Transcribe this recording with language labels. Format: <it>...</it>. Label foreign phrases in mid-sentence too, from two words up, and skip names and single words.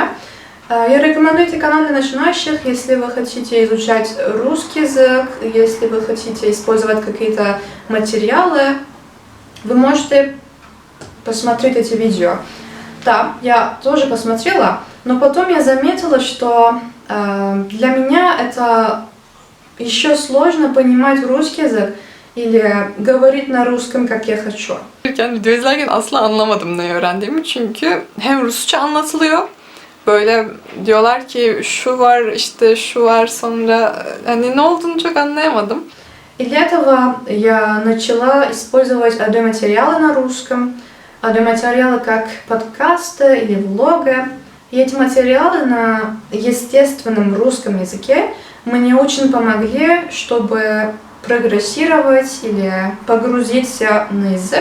<ru>Я рекомендую эти каналы для начинающих, если вы хотите изучать русский язык, если вы хотите использовать какие-то материалы, вы можете посмотреть эти видео. Да, я тоже посмотрела, но потом я заметила, что для меня это еще sложно понимать rusский языk или говорить на rusском, как я хочу.</ru> <tr>Video izlerken asla anlamadım ne öğrendiğimi çünkü hem Rusça anlatılıyor, böyle diyorlar ki şu var işte şu var, sonra hani ne olduğunu çok anlayamadım.</tr> <ru>И для этого я начала использовать аудиоматериалы на русском, аудиоматериалы как подкасты или влоги. И эти материалы на естественном русском языке мне очень помогли, чтобы прогрессировать или погрузиться на язык.</ru>